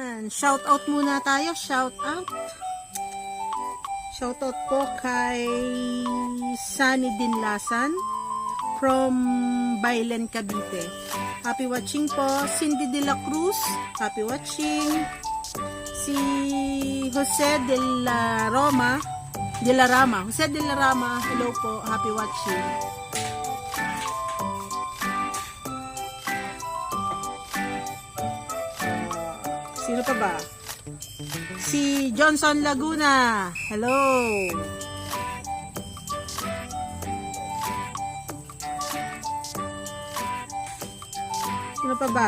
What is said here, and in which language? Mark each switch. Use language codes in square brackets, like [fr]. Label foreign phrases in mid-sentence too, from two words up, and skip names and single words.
[en] Shout out [tl] muna tayo. [en] Shout out. Shout out [tl] po kay Sunny Dinlasan from Bailen, Cavite. [en] Happy watching po. Cindy de la Cruz. Happy watching. [tl] Si Jose de la Rama. Jose de la Rama. [en] Hello po. Happy watching. [tl] Sino pa ba? Si Johnson Laguna. Hello. Sino pa ba?